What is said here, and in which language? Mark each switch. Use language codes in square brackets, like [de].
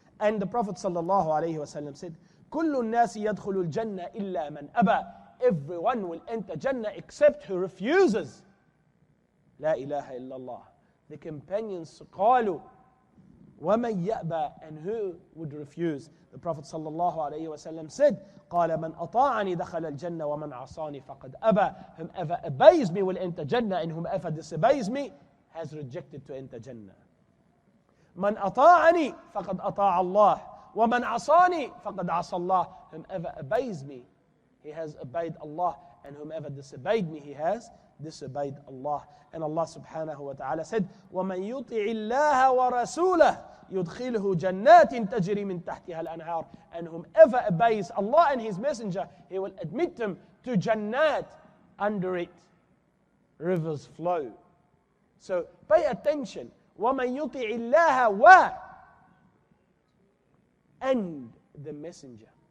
[en] And the Prophet sallallahu alayhi wa sallam said, [ar] كُلُّ النَّاسِ يَدْخُلُ الْجَنَّةِ إِلَّا مَنْ أَبَى. [en] Everyone will enter Jannah except who refuses. [ar] لا إله إلا الله. [en] The companions [ar] قالوا وَمَنْ يَأْبَى, [en] and who would refuse? The Prophet sallallahu alayhi wa sallam said, [ar] قال من أطاعني دخل الجنة ومن عصاني فقد أبى. [en] Whomever obeys me will enter Jannah, and whomever disobeys me has rejected to enter Jannah. [ar] من أطاعني فقد أطاع الله ومن عصاني فقد عصى الله. [en] Whomever obeys me, he has obeyed Allah, and whomever disobeyed me, he has disobeyed Allah. And Allah subhanahu wa ta'ala said, [ar] وَمَنْ يُطِعِ اللَّهَ وَرَسُولَهُ يُدْخِلْهُ جَنَّاتٍ تَجْرِي مِنْ تَحْتِهَا الْأَنْهَارِ. [en] And whomever obeys Allah and His Messenger, He will admit them to Jannat, under it rivers flow. So pay attention. [ar] وَمَنْ يُطِعِ اللَّهَ [en] and the Messenger.